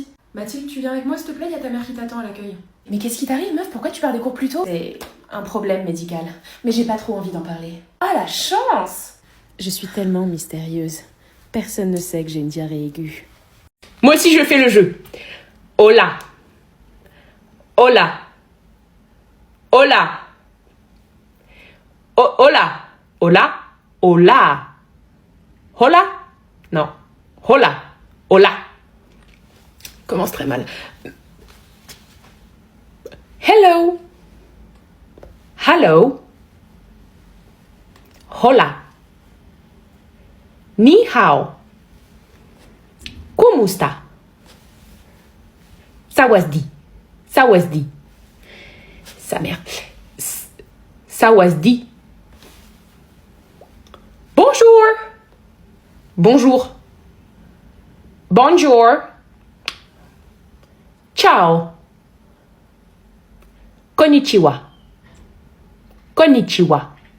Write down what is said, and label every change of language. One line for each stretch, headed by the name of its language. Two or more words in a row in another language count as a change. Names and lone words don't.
French: Mathilde, tu viens avec moi s'il te plaît, il y a ta mère qui t'attend à l'accueil. Mais qu'est-ce qui t'arrive, meuf? Pourquoi tu pars des cours plus tôt? C'est un problème médical, mais j'ai pas trop envie d'en parler. Ah, la chance! Je suis tellement mystérieuse. Personne ne sait que j'ai une diarrhée aiguë. Moi aussi, je fais le jeu.
Spanish: Hola. Hola. Hola. Hola. Hola. Hola. Hola. Non. Hola. Hola.
French: Commence très mal.
English: Hello. Hello.
Spanish: Hola.
Chinese: 你好.
Spanish: Como está?
Thai: สวัสดี สวัสดี.
French: Sa mère. Sawasdi. Bonjour. Bonjour. Bonjour. Ciao.
Japanese: こんにちは こんにちは.